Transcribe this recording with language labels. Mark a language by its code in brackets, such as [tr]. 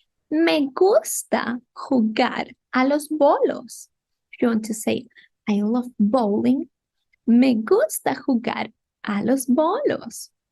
[es] Me gusta jugar a los bolos. [en] If you want to say, I love bowling. [es] Me gusta jugar a los bolos.